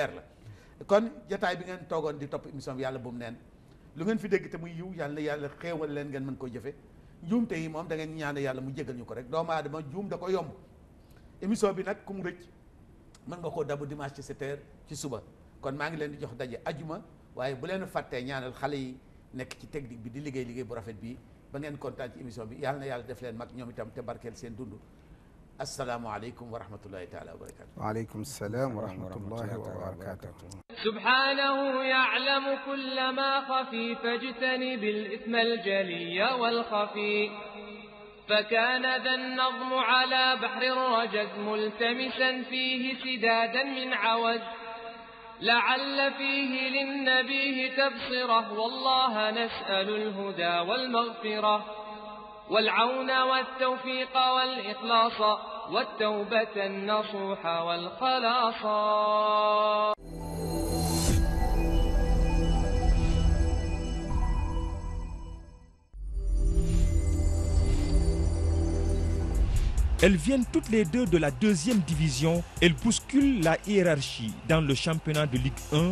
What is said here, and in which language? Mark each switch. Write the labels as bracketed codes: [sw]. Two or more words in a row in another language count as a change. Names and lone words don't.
[wo] leer la kon jataay bi ngeen toogoon di topp émission bi yàlla bu mu neen lu ngeen fi dégg te muy yiw yàlla na yàlla xéewal leen ngeen mën koo jëfe njuumte yi moom da ngeen ñaan yàlla mu jégal ñu ko rek doomu aadama juum da ko yomb émission bi nag ku mu rëcc mën nga koo dabu dimanche ci 7 heures ci suba kon maa ngi leen di jox daje ajuma waaye bu leen fàttee ñaanal xale yi nekk ci technique bi di liggéey bu rafet bi ba ngeen kontaan ci émission bi yàlla na yàlla def leen mag ñoom itam te barkeel seen dund [ar] السلام عليكم ورحمة الله تعالى وبركاته وعليكم السلام ورحمة الله وبركاته سبحانه يعلم كل ما خفي فاجتنب الإثم الجلي والخفي فكان ذا النظم على بحر الرجز ملتمسا فيه سدادا من عوز لعل فيه للنبيه تبصره والله نسأل الهدى والمغفرة والعون والتوفيق والإخلاص والتوبة النصوح والخلاص. [fr] Elles viennent toutes les deux de la 2e division. Elles bousculent la hiérarchie dans le championnat de Ligue 1.